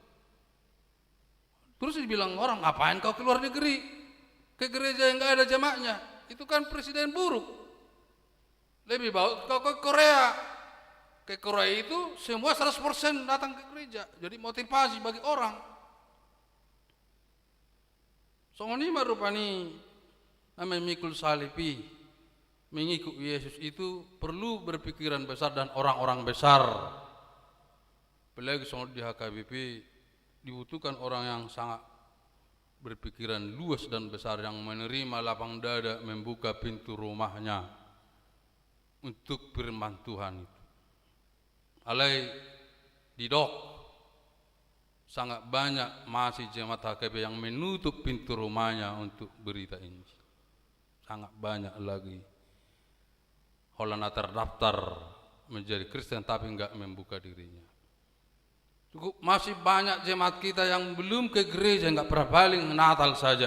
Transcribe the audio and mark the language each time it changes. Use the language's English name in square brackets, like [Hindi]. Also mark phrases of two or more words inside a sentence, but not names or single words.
[Indonesian] Terus dibilang orang ngapain kau ke luar negeri ke gereja yang nggak ada jemaahnya? Itu kan presiden buruk. Lebih baik kau ke Korea. Ke Korea itu semua 100% datang ke gereja. Jadi motivasi bagi orang. [Batak Toba] Songoni marupani namanya Mikul Salipi. [Indonesian] Mengikut Yesus itu perlu berpikiran besar dan orang-orang besar. Apalagi soal di HKBP dibutuhkan orang yang sangat berpikiran luas dan besar yang menerima lapang dada, membuka pintu rumahnya untuk firman Tuhan itu. [Batak Toba] Alai di dok [Indonesian] sangat banyak masih jemaat HKBP yang menutup pintu rumahnya untuk berita Injil. Sangat banyak lagi. Holana terdaftar menjadi Kristen tapi enggak membuka dirinya. Cukup masih banyak jemaat kita yang belum ke gereja, enggak pernah paling Natal saja.